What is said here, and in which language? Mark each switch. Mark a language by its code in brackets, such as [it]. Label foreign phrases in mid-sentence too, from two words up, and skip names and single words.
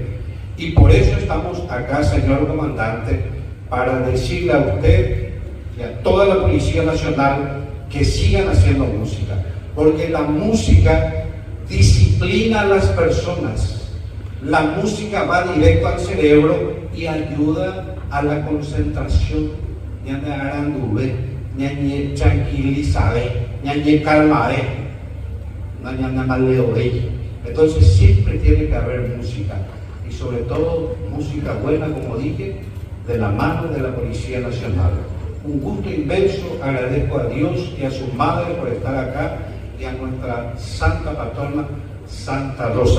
[es] Y por eso estamos acá, señor comandante, para decirle a usted y a toda la Policía Nacional que sigan haciendo música, porque la música disciplina a las personas, la música va directo al cerebro y ayuda a la concentración, [gn] ñañe arandube, ñañe tranquilizabe, ñañe calmabe, ñañe maleobe. [es] Entonces siempre tiene que haber música, y sobre todo música buena, como dije, de la mano de la Policía Nacional. Un gusto inmenso, agradezco a Dios y a su madre por estar acá, y a nuestra santa patrona, Santa Rosa.